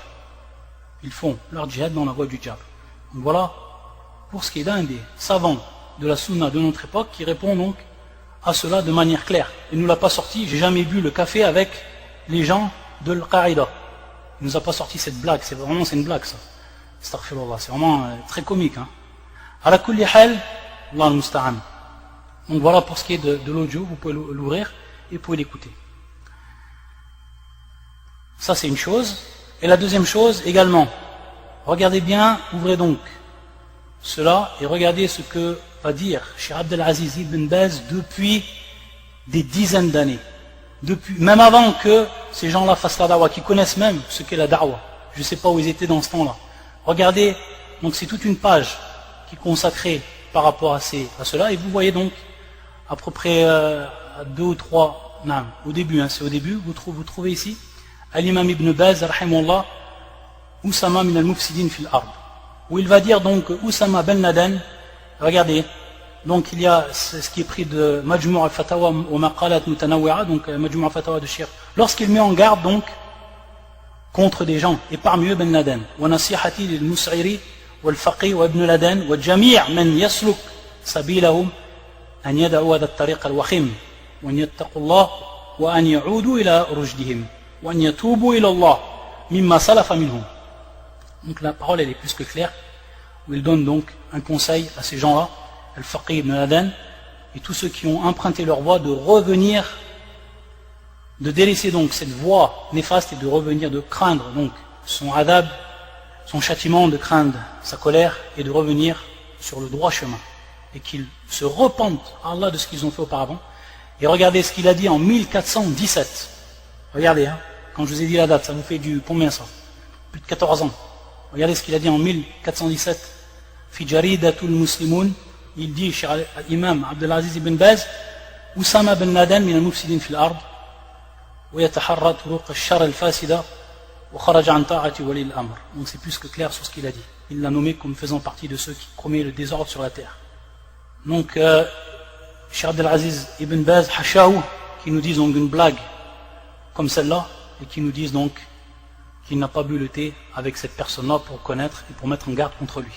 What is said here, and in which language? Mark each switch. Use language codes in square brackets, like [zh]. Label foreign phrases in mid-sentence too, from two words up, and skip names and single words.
[fr] Ils font leur djihad dans la voie du diable. Donc voilà, pour ce qui est d'un des savants de la sunna de notre époque, qui répond donc à cela de manière claire. Il ne nous l'a pas sorti, j'ai jamais bu le café avec les gens de l'Al-Qaïda. Il ne nous a pas sorti cette blague, c'est une blague ça. Astaghfirullah, c'est vraiment très comique. [ar] على كل حال، الله المستعان. [fr] Donc voilà pour ce qui est de l'audio, vous pouvez l'ouvrir et vous pouvez l'écouter. Ça c'est une chose. Et la deuxième chose également, regardez bien, ouvrez donc cela et regardez ce que va dire Cheikh Abdel Aziz Ibn Baz depuis des dizaines d'années. Même avant que ces gens-là fassent la da'wah, qui connaissent même ce qu'est la da'wah. Je ne sais pas où ils étaient dans ce temps-là. Regardez, donc c'est toute une page qui est consacrée par rapport à cela, et vous voyez donc à peu près 2 ou 3, non, au début, c'est au début, vous trouvez ici Al-Imam Ibn Baz, [ar] رحمه الله، أسامة من المفسدين في الأرض, [fr] où il va dire donc Oussama Ben Laden, regardez, donc il y a ce qui est pris de Majmu' al-Fatawa wa Maqalat Mutanawwi'a, donc Majmu' al-Fatawa de Cheikh, lorsqu'il met en garde donc contre des gens, et parmi eux Ben Laden, [ar] ونصيحتي للمسعري والفقيه وابن لادن وجميع من يسلك سبيلهم أن يدعوا هذا الطريق الوخيم وأن يتقوا الله وأن يعودوا إلى رشدهم وأن يتوبوا إلى الله مما سلف منهم. [fr] Donc la parole elle est plus que claire, où il donne donc un conseil à ces gens-là, Al-Faqih Ibn Laden, et tous ceux qui ont emprunté leur voie de revenir, de délaisser donc cette voie néfaste et de revenir, de craindre donc son adab, son châtiment, de craindre sa colère et de revenir sur le droit chemin. Et qu'ils se repentent à Allah de ce qu'ils ont fait auparavant. Et regardez ce qu'il a dit en 1417. Regardez, quand je vous ai dit la date, ça vous fait du combien ça? Plus de 14 ans. Regardez ce qu'il a dit en 1417. [ar] في جريدة المسلمون, [fr] il dit chez l'imam Abdelaziz ibn Baz, [ar] أسامة بن لادن من المفسدين في الأرض، ويتحرى طرق الشر الفاسدة، وخرج عن طاعة ولي الأمر. [fr] Donc c'est plus que clair sur ce qu'il a dit. Il l'a nommé comme faisant partie de ceux qui promet le désordre sur la terre. Donc, Cheikh Abdelaziz ibn Baz, Hashaou, qui nous disent donc une blague comme celle-là, et qui nous disent donc qu'il n'a pas bu le thé avec cette personne-là pour connaître et pour mettre en garde contre lui.